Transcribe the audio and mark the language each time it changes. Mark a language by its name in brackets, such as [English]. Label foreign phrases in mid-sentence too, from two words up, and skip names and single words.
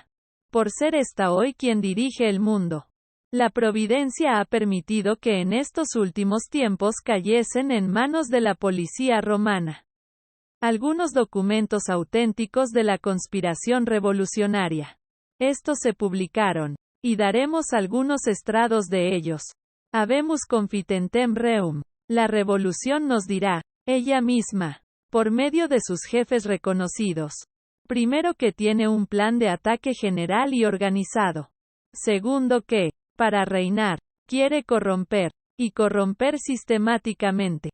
[Spanish] Por ser esta hoy quien dirige el mundo. La providencia ha permitido que en estos últimos tiempos cayesen en manos de la policía romana algunos documentos auténticos de la conspiración revolucionaria. Estos se publicaron, y daremos algunos estrados de ellos. [Latin] Habemus confitentem reum. [Spanish] La revolución nos dirá, ella misma, por medio de sus jefes reconocidos. Primero, que tiene un plan de ataque general y organizado. Segundo, que, para reinar, quiere corromper, y corromper sistemáticamente.